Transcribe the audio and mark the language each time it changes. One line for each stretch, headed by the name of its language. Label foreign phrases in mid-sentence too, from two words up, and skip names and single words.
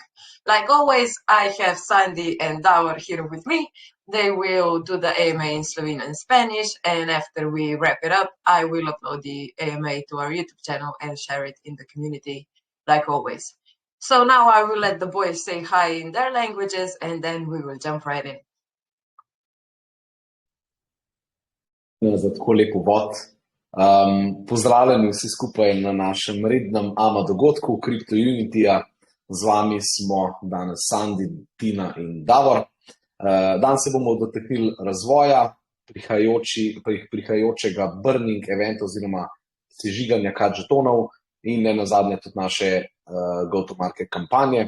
English: Like always, I have Sandy and Davor here with me. They will do the AMA in Slovene and Spanish, and after we wrap it up, I will upload the AMA to our YouTube channel and share it in the community, like always. So now I will let the boys say hi in their languages, and then we will jump right in.
Slovenian: Za tako lep uvod. Pozdravljeni vsi skupaj na našem rednem AMA dogodku Crypto Unityja. Z vami smo danes Sandy, Tina in Davor. Danes se bomo dotaknili razvoja prihajajočega
English: burning eventa
Slovenian: oziroma sežiganja CAD žetonov in ne nazadnje tudi naše
English: go-to-market
Slovenian: kampanje.